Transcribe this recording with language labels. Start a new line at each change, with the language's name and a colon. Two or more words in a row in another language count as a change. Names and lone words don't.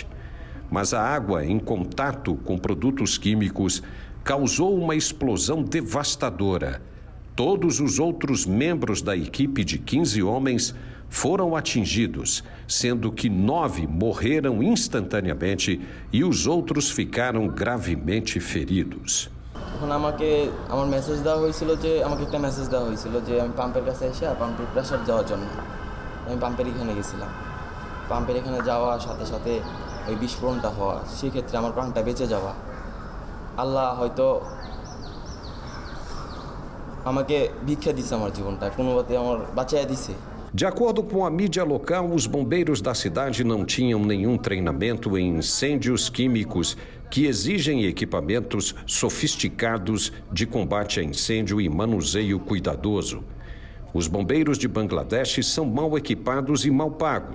Portuguese: Mas a água, em contato com produtos químicos, causou uma explosão devastadora. Todos os outros membros da equipe de 15 homens foram atingidos, sendo que 9 morreram instantaneamente e os outros ficaram gravemente feridos.
Bangla: আমাকে আমার মেসেজ দেওয়া হয়েছিল যে আমাকে একটা মেসেজ দেওয়া হয়েছিল যে আমি পাম্পের কাছে এসে পাম্পের প্রেসার দেওয়ার জন্য আমি পাম্পের এখানে গেছিলাম। পাম্পের এখানে যাওয়ার সাথে সাথে ওই বিস্ফোরণটা হওয়া, সেক্ষেত্রে আমার প্রাণটা বেঁচে যাওয়া, আল্লাহ হয়তো আমাকে ভিক্ষা দিছে, আমার জীবনটা কোনোভাবে আমার বাঁচাইয়া দিছে।
Portuguese: De acordo com a mídia local, os bombeiros da cidade não tinham nenhum treinamento em incêndios químicos que exigem equipamentos sofisticados de combate a incêndio e manuseio cuidadoso. Os bombeiros de Bangladesh são mal equipados e mal pagos.